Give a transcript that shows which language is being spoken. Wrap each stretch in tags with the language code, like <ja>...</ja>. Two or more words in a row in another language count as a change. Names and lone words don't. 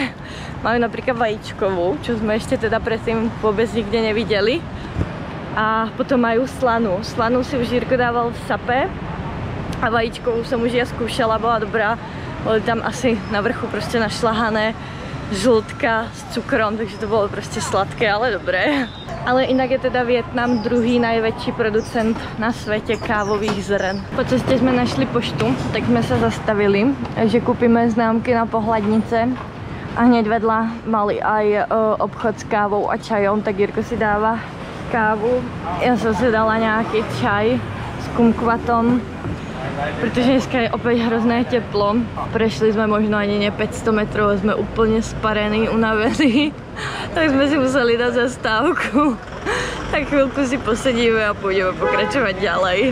<sk>Majú napríklad vajíčkovú, čo sme ešte teda predtým vôbec nikde nevideli. A potom majú slanu.</sk> <cs>Slanu si už Jirko dával v Sape a vajíčkovou jsem už ja skúšala, byla dobrá.</cs> <sk>Boli tam asi na vrchu prostě našlahané žltka s cukrom, takže to bylo prostě sladké, ale dobré.</sk> <cs>Ale jinak je teda Vietnam druhý největší producent na světě kávových zrn. Po cestě jsme našli poštu, tak jsme se zastavili, že koupíme známky na pohľadnice.</cs> <sk>A hneď vedľa mali aj obchod s kávou a čajom, tak Jirko si dáva kávu.</sk> <cs>Já jsem si dala nějaký čaj s kumkvatom, protože dneska je opět hrozné teplo. Prešli jsme možno ani ne 500 metrů, jsme úplně sparený, unavený. Tak jsme si museli dát zastávku. Tak chvilku si posedíme a půjdeme pokračovat ďalej.</cs>